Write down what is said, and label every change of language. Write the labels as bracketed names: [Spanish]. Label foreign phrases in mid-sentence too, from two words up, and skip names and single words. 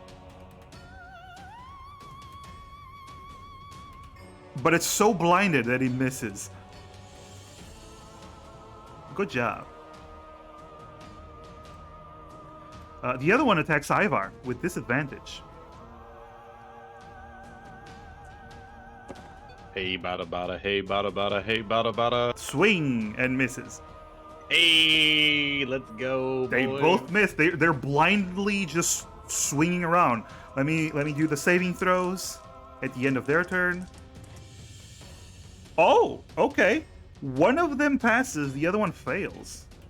[English] But it's so blinded that he misses. Good job. The other one attacks Ivar with disadvantage. Hey, bada bada, hey, bada bada, hey, bada bada. Swing and misses. Hey, let's go, They boy. both miss. They're blindly just swinging around. Let me do the saving throws at the end of their turn. Oh, okay. One of them passes, the other one fails.